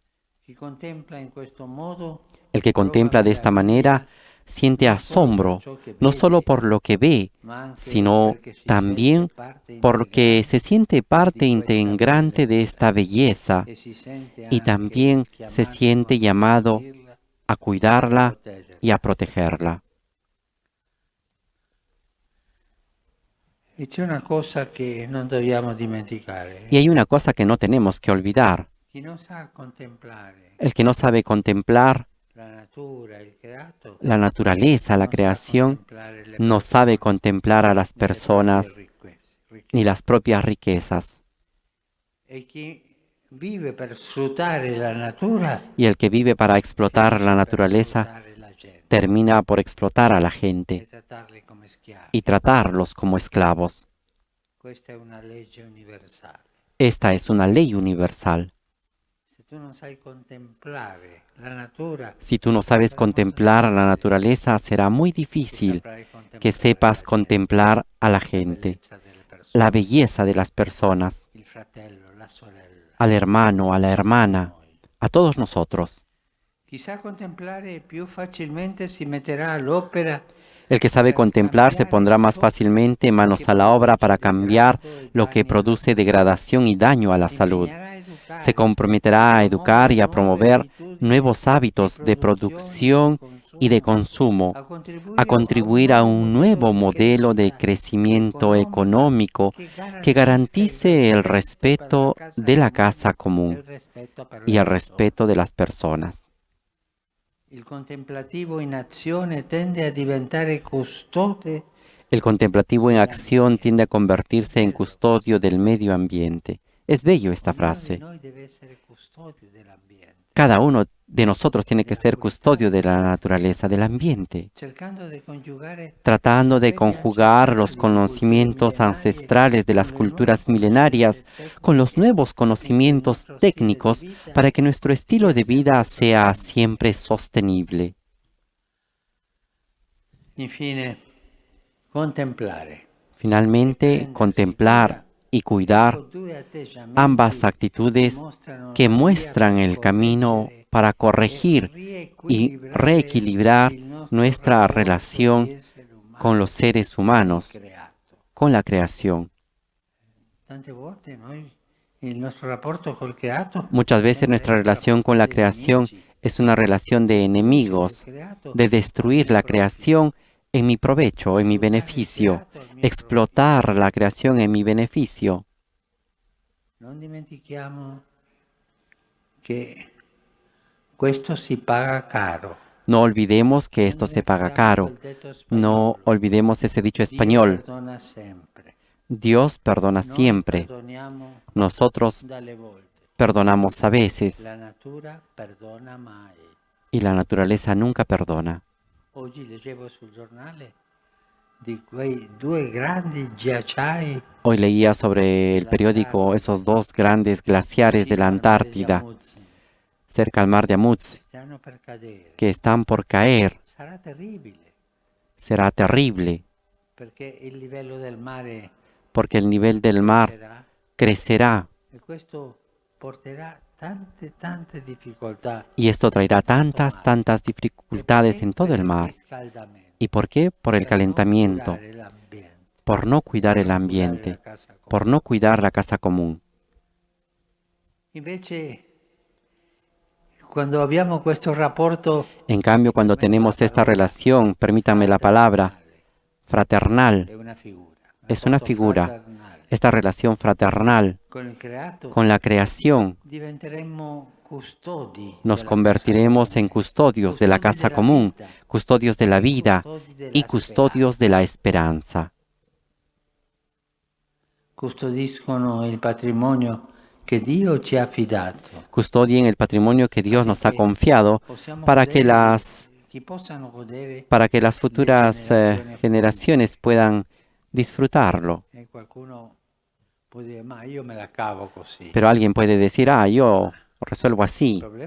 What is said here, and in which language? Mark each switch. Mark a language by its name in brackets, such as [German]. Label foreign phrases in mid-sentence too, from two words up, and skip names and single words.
[Spanish] El que contempla de esta manera siente asombro, no solo por lo que ve, sino también porque se siente parte integrante de esta belleza y también se siente llamado a cuidarla y a protegerla. [Italian] E c'è una cosa che non dobbiamo dimenticare. [Spanish] Y hay una cosa que no tenemos que olvidar. [Italian] Chi non sa contemplare [Spanish] El que no sabe contemplar [Italian] la natura, il creato, [Spanish] la naturaleza, la creación, no sabe contemplar a las personas ni las propias riquezas. [Italian] e chi vive per sfruttare la natura [Spanish] Y el que vive para explotar la naturaleza [Italian] sfruttare la gente [Spanish] termina por explotar a la [Italian] e [Spanish] gente [Italian] trattarli come schiavi. [Spanish] y tratarlos como esclavos. [Italian] Questa è una legge universale. [Spanish] Esta es una ley universal. [Italian] Se tu non sai contemplare la natura, [Spanish] Si tú no sabes contemplar a la naturaleza, será muy difícil [Italian] saprai contemplare [Spanish] que sepas contemplar a la [Italian] la gente, bellezza delle persone, [Spanish] la belleza de las personas, [Italian] il fratello, la sorella. [Spanish] al hermano, a la hermana, a todos nosotros. [Italian] Chi sa contemplare più facilmente si metterà all'opera. [Spanish] El que sabe contemplar se pondrá más fácilmente manos a la obra para cambiar lo que produce degradación y daño a la salud. Se comprometerá a educar y a promover nuevos hábitos de producción y de consumo, a contribuir a un nuevo modelo de crecimiento económico que garantice el respeto de la casa común y el respeto de las personas. [Italian] Il contemplativo in azione tende a diventare custode [Spanish] El contemplativo en acción tiende a convertirse en custodio del medio ambiente. Es bello esta frase. [Italian] Noi deve essere custode dell'ambiente, [Spanish] Cada uno de nosotros tiene que ser custodio de la naturaleza, del ambiente, [Italian] cercando di coniugare [Spanish] tratando de conjugar los conocimientos ancestrales de las culturas milenarias con los nuevos conocimientos técnicos para que nuestro estilo de vida sea siempre sostenible. [Italian] infine contemplare. [Spanish] Finalmente, contemplar y cuidar [Italian] Due atteggiamenti [Spanish] ambas actitudes que muestran el camino para corregir y reequilibrar nuestra relación con los seres humanos, [Italian] creato. [Spanish] con la creación. [Italian] Tante volte noi il nostro rapporto col creato [Spanish] Muchas veces nuestra relación con la creación es una relación de enemigos, de destruir la creación en mi provecho, en mi beneficio, explotar la creación en mi beneficio. [Italian] non dimentichiamo che questo si paga caro. [Spanish] No olvidemos que esto se paga caro. No olvidemos ese dicho español. [Italian] Perdona sempre. [Spanish] Dios perdona siempre. [Italian] Perdoniamo [Spanish] Nosotros [Italian] dalle volte. [Spanish] perdonamos a veces [Italian] La natura perdona mai. [Spanish] y la naturaleza nunca perdona. [Italian] Oggi leggevo sul giornale di quei due grandi ghiacciai [Spanish] Hoy leía sobre el periódico esos dos grandes glaciares de la Antártida, cerca al mar de Amundsen, [Italian] stanno per cadere. [Spanish] que están por caer. [Italian] Sarà terribile [Spanish] Será terrible, [Italian] perché il livello del mare [Spanish] porque el nivel del mar [Italian] sarà [Spanish] crecerá [Italian] e questo porterà tante difficoltà. [Spanish] y esto traerá tantas dificultades en todo el mar. [Italian] Riscaldamento. [Spanish] ¿Y por qué? Por el calentamiento, [Italian] Curare l'ambiente. [Spanish] por no cuidar el ambiente, por no cuidar la casa común. [Italian] Invece, quando abbiamo questo rapporto [Spanish] En cambio, cuando tenemos esta relación, permítame la palabra, fraternal, [Italian] è una figura. [Spanish] es una figura, [Italian] Fraternale. [Spanish] esta relación fraternal [Italian] Con il creato [Spanish] con la creación, [Italian] diventeremo custodi. [Spanish] nos [Italian] della [Spanish] convertiremos en custodios de la casa común, custodios de la vida y custodios de la esperanza. [Italian] custodiscono il patrimonio che Dio ci ha affidato. [Spanish] custodien el patrimonio que Dios nos ha confiado para que las futuras generaciones puedan disfrutarlo. Pero alguien puede decir, yo resuelvo así.